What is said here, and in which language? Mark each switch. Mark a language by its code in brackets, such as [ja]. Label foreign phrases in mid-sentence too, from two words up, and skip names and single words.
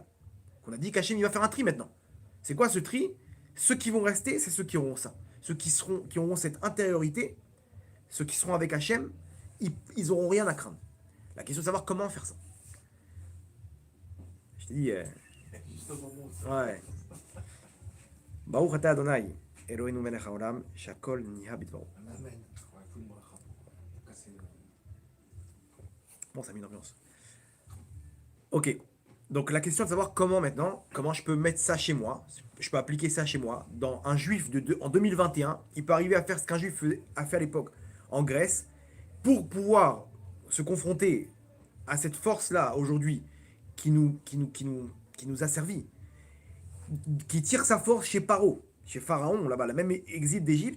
[fr] On a dit qu'Hachem, il va faire un tri maintenant. C'est quoi ce tri? Ceux qui vont rester, c'est ceux qui auront ça. Ceux qui auront cette intériorité, ceux qui seront avec Hachem, ils n'auront rien à craindre. La question est de savoir comment faire ça. Je te dis, ouais. [he] ברוך אתה אדני, אלהינו מלך העולם, שהכל נהיה בדברו. [fr] Bon, ça met une ambiance. Ok. Donc la question est de savoir comment maintenant, comment je peux mettre ça chez moi, je peux appliquer ça chez moi. Dans un juif en 2021, il peut arriver à faire ce qu'un juif a fait à l'époque en Grèce, pour pouvoir se confronter à cette force-là aujourd'hui qui nous a servi, qui tire sa force chez chez Pharaon, là-bas, la même exil d'Égypte.